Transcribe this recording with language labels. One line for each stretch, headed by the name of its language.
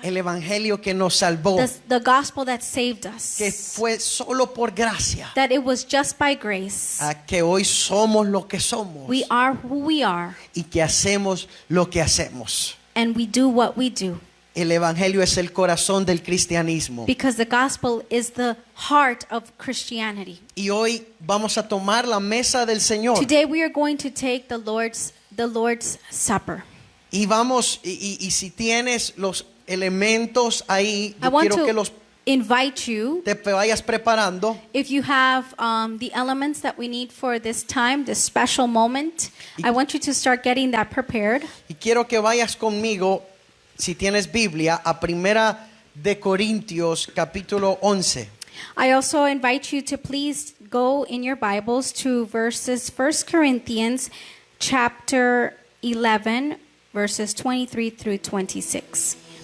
Spanish: el evangelio que nos salvó,
English: The gospel that saved us.
Spanish: que fue solo por gracia,
English: That it was just by grace.
Spanish: que hoy somos lo que somos
English: We are who we are,
Spanish: y que hacemos lo que hacemos.
English: and we do what we do.
Spanish: El evangelio es el corazón del cristianismo.
English: Because the gospel is the heart of Christianity.
Spanish: Y hoy vamos a tomar la mesa del Señor.
English: Today we are going to take the Lord's Supper.
Spanish: Y vamos, y si tienes los elementos ahí,
English: I
Spanish: yo quiero que
English: to
Spanish: los
English: invite you,
Spanish: te vayas preparando.
English: if you have the elements that we need for this time, this special moment, I want you to start getting that prepared.
Spanish: Y quiero que vayas conmigo, si tienes Biblia, a Primera de Corintios capítulo 11.
English: I also invite you to please go in your Bibles to verses 1 Corinthians chapter 11, verses 23 through 26.